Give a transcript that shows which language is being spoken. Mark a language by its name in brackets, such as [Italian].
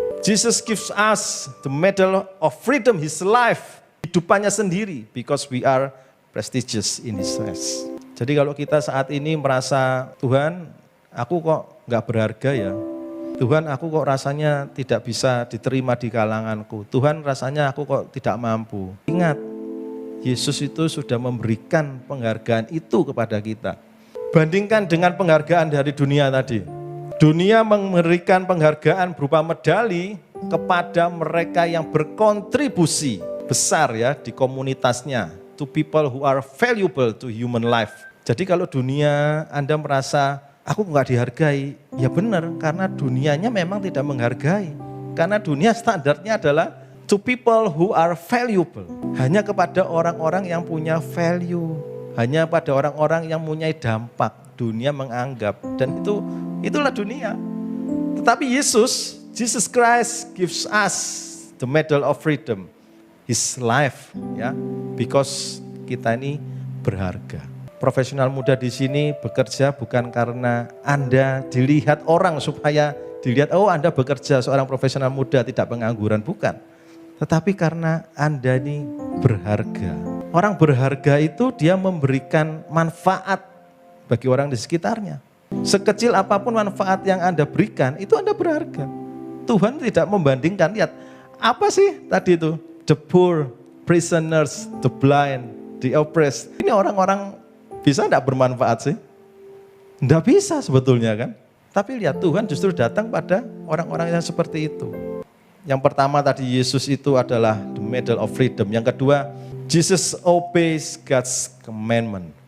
[English] Jesus gives us the medal of freedom, his life, [Indonesian] hidupannya sendiri, [English] because we are prestigious in his eyes. [Indonesian] Jadi kalau kita saat ini merasa, Tuhan, aku kok nggak berharga ya. Tuhan, aku kok rasanya tidak bisa diterima di kalanganku. Tuhan, rasanya aku kok tidak mampu. Ingat, Yesus itu sudah memberikan penghargaan itu kepada kita. Bandingkan dengan penghargaan dari dunia tadi. Dunia memberikan penghargaan berupa medali kepada mereka yang berkontribusi besar ya di komunitasnya. [English] To people who are valuable to human life. [Indonesian] Jadi kalau dunia Anda merasa, aku nggak dihargai, ya benar, karena dunianya memang tidak menghargai. Karena dunia standarnya adalah [English] to people who are valuable. [Indonesian] Hanya kepada orang-orang yang punya value. Hanya pada orang-orang yang mempunyai dampak. Dunia menganggap. Dan itulah dunia. Tetapi [English] Jesus Christ gives us the medal of freedom. His life. [Indonesian] Ya, [English] because [Indonesian] kita ini berharga. Profesional muda di sini bekerja bukan karena Anda dilihat orang supaya dilihat, oh Anda bekerja seorang profesional muda tidak pengangguran, bukan. Tetapi karena Anda ini berharga. Orang berharga itu dia memberikan manfaat bagi orang di sekitarnya. Sekecil apapun manfaat yang Anda berikan, itu Anda berharga. Tuhan tidak membandingkan, lihat, apa sih tadi itu? [English] The poor, prisoners, the blind, the oppressed. [Indonesian] Ini orang-orang bisa enggak bermanfaat sih? Enggak bisa sebetulnya kan. Tapi lihat, Tuhan justru datang pada orang-orang yang seperti itu. Yang pertama tadi Yesus itu adalah [English] the medal of freedom. [Indonesian] Yang kedua, [English] Jesus obeys God's commandment.